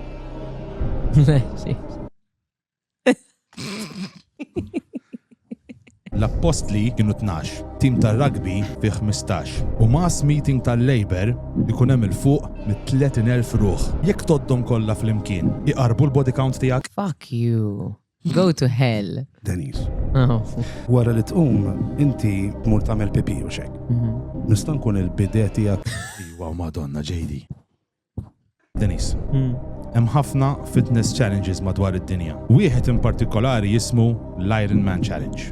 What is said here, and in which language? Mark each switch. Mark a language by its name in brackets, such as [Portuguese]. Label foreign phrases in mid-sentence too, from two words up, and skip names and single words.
[Maltese] L-appostli kienu 12, tim tar-rugby fih 15 u [English] mass meeting [Maltese] tal-Labor ikun hemm il-fuq mit-30,000 ruħ. Jekk toddhom kollha flimkien, iqarbu l- [English] body count [Maltese] tiegħek? [English] Fuck you. Go to hell. [Maltese] Denis, Oh. wara li tqum inti tmur tagħmel pipi u xek. Nista' nkun il-bidet tiegħek. Iwa Madonna JD. Denis, hemm ħafna [English] fitness challenges [Maltese] madwar id-dinja. Wieħed in partikolari jismu l-Iron Man Challenge.